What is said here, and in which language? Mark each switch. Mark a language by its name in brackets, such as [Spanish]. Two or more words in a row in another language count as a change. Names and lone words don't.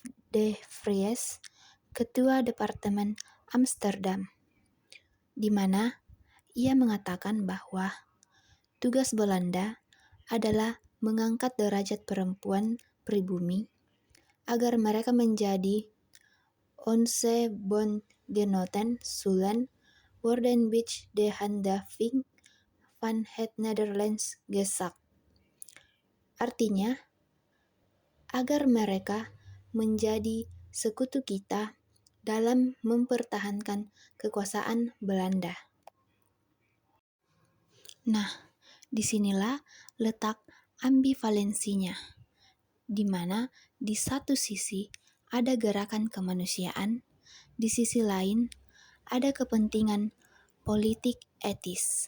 [Indonesian] de Vries, Ketua Departemen Amsterdam, di mana ia mengatakan bahwa tugas Belanda adalah mengangkat derajat perempuan pribumi agar mereka menjadi [Dutch] onze bondgenoten zullen worden bij de handhaving van het Nederlands gezag. [Indonesian] Artinya, agar mereka menjadi sekutu kita dalam mempertahankan kekuasaan Belanda. Nah, disinilah letak ambivalensinya, di mana di satu sisi ada gerakan kemanusiaan, di sisi lain ada kepentingan politik etis.